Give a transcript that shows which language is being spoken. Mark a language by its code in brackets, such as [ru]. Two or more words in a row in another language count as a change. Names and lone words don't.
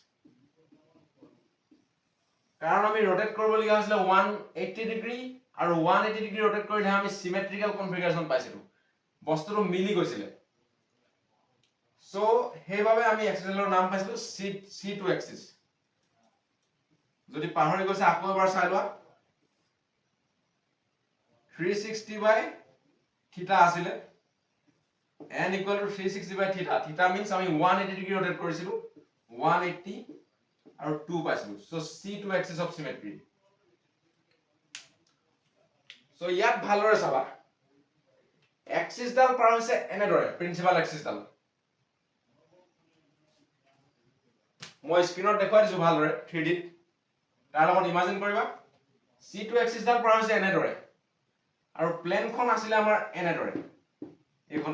[as] কাৰণ আমি ৰোটেট কৰিবলগীয়া হৈছিল 180 ডিগ্ৰী আৰু 180 ডিগ্ৰী ৰোটেট কৰিলে আমি [en] symmetrical configuration [as] পাইছিলো বস্তুটো মিলি গৈছিল সো হেইভাবে আমি এক্সিসৰ নাম পাইছিলো C2 এক্সিস যদি পাহৰি গৈছে আকৌ এবাৰ চাই লোৱা 360 বাই থিটা আছিল [en] n equal to 360 by theta theta means [as] আমি 180 ডিগ্ৰী ৰোটেট কৰিছিলো 180 আৰু 2 পাইছিলো সো [en] C2 axis of symmetry [as] সো ইয়াত ভালৰে চাবা এক্সিস ডাল পাৰ হৈছে এনেদৰে [en] principal axis [as] ডাল মই স্ক্ৰিনত দেখুৱাই দিছো ভালৰে 3D তাৰ লগত ইমাজিন কৰিবা C2 এক্সিস ডাল পাৰ হৈছে এনেদৰে আৰু প্লেনখন আছিল আমাৰ এনেদৰে এইখন